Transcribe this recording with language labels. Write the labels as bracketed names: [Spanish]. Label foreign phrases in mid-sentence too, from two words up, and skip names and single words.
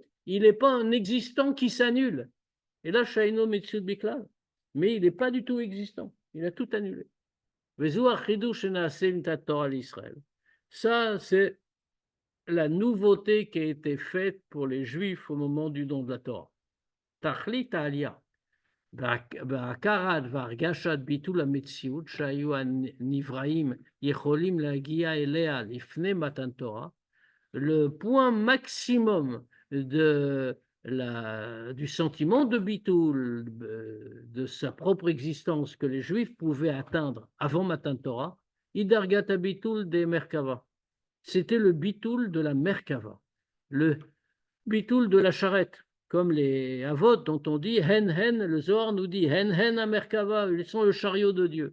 [French] Il n'est pas un existant qui s'annule. Et là, [Hebrew] שאינו מציאות בכלל. [French] Mais il n'est pas du tout existant. Il a tout annulé. Ça, c'est la nouveauté qui a été faite pour les Juifs au moment du don de la Torah. [Hebrew] תכלית עלייה. בהכרת והרגשת ביטול המציאות שהיו הנבראים יכולים להגיע אליה לפני מתן תורה, [French] le point maximum du sentiment de Bitoul, de sa propre existence que les Juifs pouvaient atteindre avant [Hebrew] מתן תורה, הדרגת ביטול [French] des Merkava. C'était le Bitoul de la Merkava, le Bitoul de la charrette, comme les Avot dont on dit [Hebrew] הן הן, [French] le Zohar nous dit [Hebrew] הן הן [French] à Merkava, ils sont le chariot de Dieu.